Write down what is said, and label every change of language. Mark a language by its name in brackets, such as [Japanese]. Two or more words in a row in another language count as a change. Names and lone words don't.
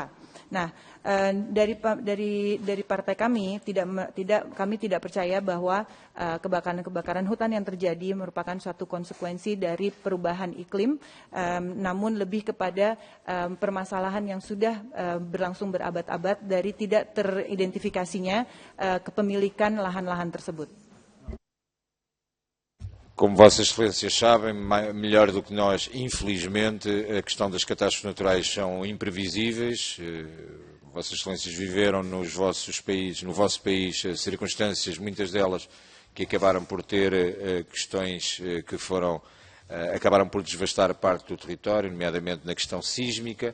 [Indonesian] Nah, dari partai kami kami tidak percaya bahwa kebakaran hutan yang terjadi merupakan suatu konsekuensi dari perubahan iklim, namun lebih kepada permasalahan yang sudah berlangsung berabad-abad dari tidak teridentifikasinya kepemilikan lahan-lahan tersebut. [Portuguese] Como Vossas Excelências sabem, melhor do que nós, infelizmente, a questão das catástrofes naturais são imprevisíveis. Vossas Excelências viveram no vosso país, circunstâncias, muitas delas, que acabaram por ter questões que acabaram por devastar parte do território, nomeadamente na questão sísmica.